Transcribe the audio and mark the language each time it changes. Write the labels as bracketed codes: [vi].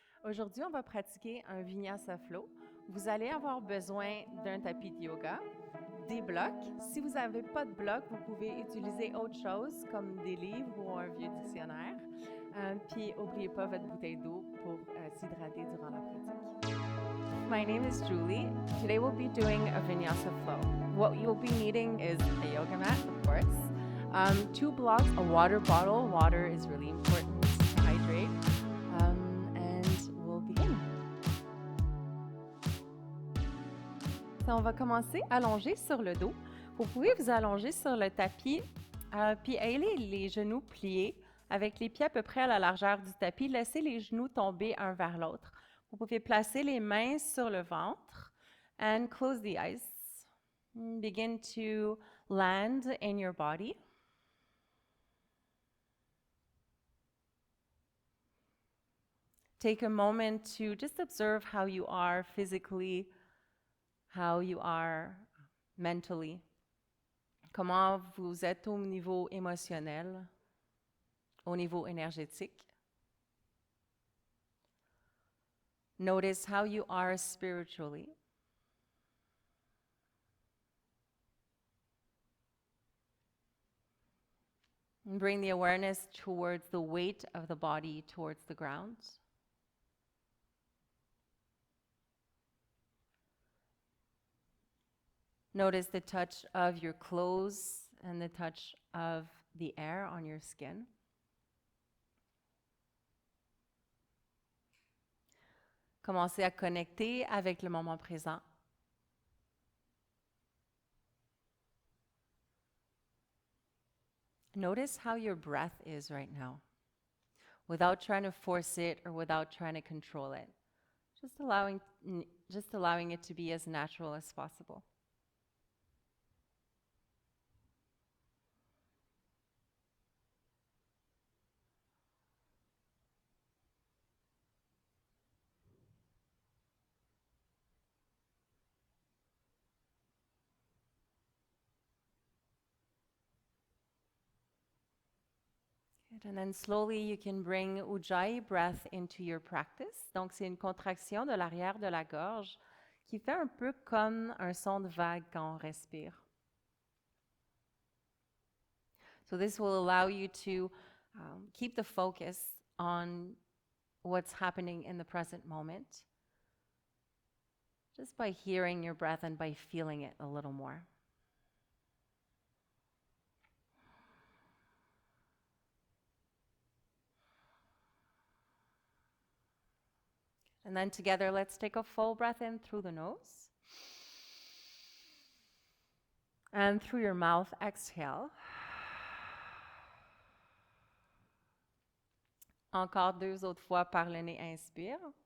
[fr] Aujourd'hui, on va pratiquer un Vinyasa flow. Vous allez avoir besoin d'un tapis de yoga, des blocs. Si vous n'avez pas de blocs, vous pouvez utiliser autre chose comme des livres ou un vieux dictionnaire. Puis, n'oubliez pas votre bouteille d'eau pour s'hydrater durant la pratique. [en] My name is Julie. Today we'll be doing a Vinyasa flow. What you'll be needing is a yoga mat, of course, 2 blocks, a water bottle. Water is really important to hydrate. And we'll begin. [fr] On va commencer allongé sur le dos. Vous pouvez vous allonger sur le tapis, puis ayez les genoux pliés avec les pieds à peu près à la largeur du tapis. Laissez les genoux tomber un vers l'autre. Vous pouvez placer les mains sur le ventre [en] and close the eyes. Begin to land in your body. Take a moment to just observe how you are physically, how you are mentally. [fr] Comment vous êtes au niveau émotionnel, au niveau énergétique. [en] Notice how you are spiritually. And bring the awareness towards the weight of the body towards the ground. Notice the touch of your clothes and the touch of the air on your skin. [fr] Commencez à connecter avec le moment présent. [en] Notice how your breath is right now, without trying to force it or without trying to control it. Just allowing it to be as natural as possible. Good. And then slowly you can bring Ujjayi breath into your practice. [fr] Donc c'est une contraction de l'arrière de la gorge qui fait un peu comme un son de vague quand on respire. [en] So this will allow you to keep the focus on what's happening in the present moment, just by hearing your breath and by feeling it a little more. And then together, let's take a full breath in through the nose. And through your mouth, exhale. [fr] Encore 2 autres fois par le nez, inspire.